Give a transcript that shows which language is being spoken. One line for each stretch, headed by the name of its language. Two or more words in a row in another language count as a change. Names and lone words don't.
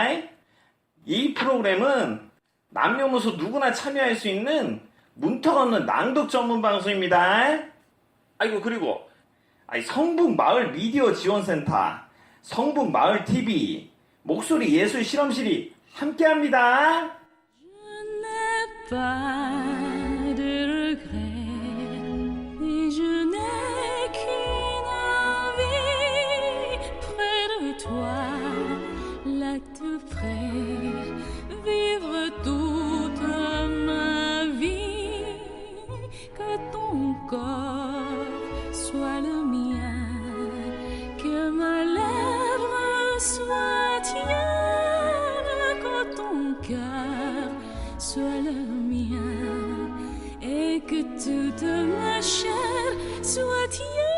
Korean: 이 프로그램은 남녀노소 누구나 참여할 수 있는 문턱 없는 낭독 전문 방송입니다. 아이고, 그리고 성북 마을 미디어 지원센터, 성북 마을 TV, 목소리 예술 실험실이 함께합니다.
French: Pas de regret, et je n'ai qu'une envie près de toi, là tout près, vivre toute ma vie, que ton corps soit le mien, que ma lèvre soit tienne, que ton cœur soit le mien et que toute ma chair soit tienne.